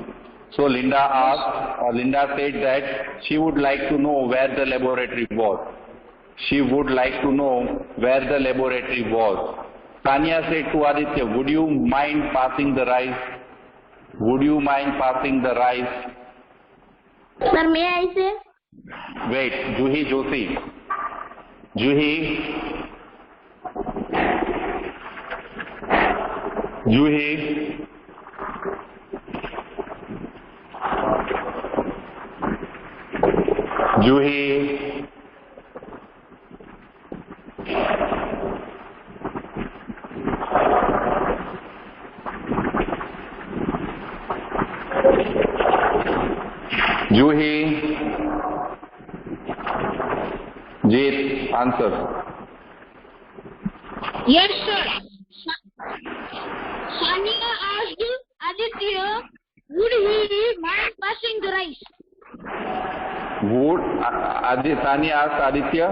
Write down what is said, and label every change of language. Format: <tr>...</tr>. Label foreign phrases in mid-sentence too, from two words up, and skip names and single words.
<en>So Linda said that she would like to know where the laboratory was. She would like to know where the laboratory was. Tanya said to Aditya, would you mind passing the rice? Would you mind passing the rice? Sir, may I say? Wait, Juhi Joshi. Juhi. Juhi. Juhi. Juhi. Jeet, answer. Yes, sir. Sania asked Aditya, would he mind passing the rice? Would Tanya asked Aditya?</en>